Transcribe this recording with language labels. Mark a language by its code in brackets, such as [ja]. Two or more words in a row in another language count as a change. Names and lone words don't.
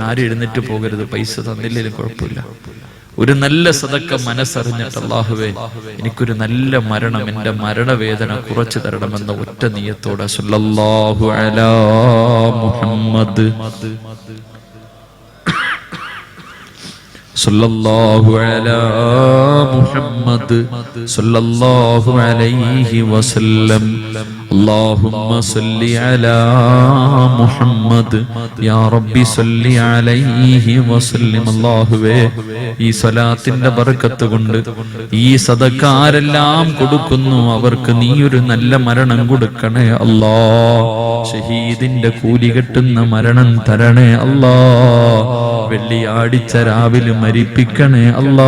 [ml] ആരും എഴുന്നേറ്റ് പോകരുത്, പൈസ തന്നില്ലെങ്കിലും കുഴപ്പമില്ല. ഒരു നല്ല സദക്ക മനസ്സറിഞ്ഞിട്ട്, അല്ലാഹുവേ, എനിക്കൊരു നല്ല മരണം, എന്റെ മരണവേദന കുറച്ചു തരണമെന്ന ഒറ്റ നിയത്തോടെ [ar] صلى الله على محمد صلى الله على محمد صلى الله عليه وسلم. اللهم صل على محمد يا ربي صل عليه وسلم. [ml] അല്ലാഹുവേ, ഈ സ്വലാത്തിന്റെ ബർക്കത്ത് കൊണ്ട് ഈ സദഖ ആരെല്ലാം കൊടുക്കുന്നു അവർക്ക് നീ ഒരു നല്ല മരണം കൊടുക്കണേ അല്ലാ. ഷഹീദിന്റെ കൂലി കെട്ടുന്ന മരണം തരണേ അല്ലാ. വെള്ളിയാഴ്ച രാവിലെ മരിപ്പിക്കണേ അല്ലാ.